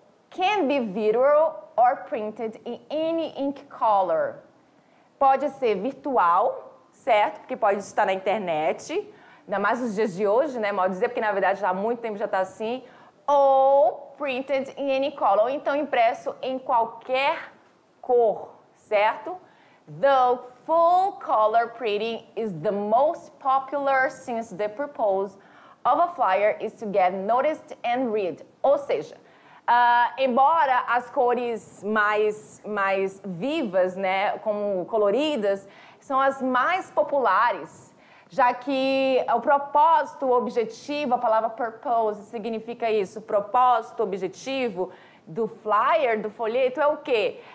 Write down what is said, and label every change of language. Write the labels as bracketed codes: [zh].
[en] Can be visual or printed in any ink color. [pt] Pode ser virtual, certo? Porque pode estar na internet, ainda mais nos dias de hoje, né? Mal dizer, porque na verdade já há muito tempo já está assim. Ou [en] printed in any color, [pt] ou então impresso em qualquer cor, certo? [en] Though full color printing is the most popular since the purpose of a flyer is to get noticed and read. [pt] Ou seja, embora as cores mais vivas, né, como coloridas, são as mais populares, já que o propósito, o objetivo, a palavra purpose significa isso, propósito, objetivo do flyer, do folheto, é o quê?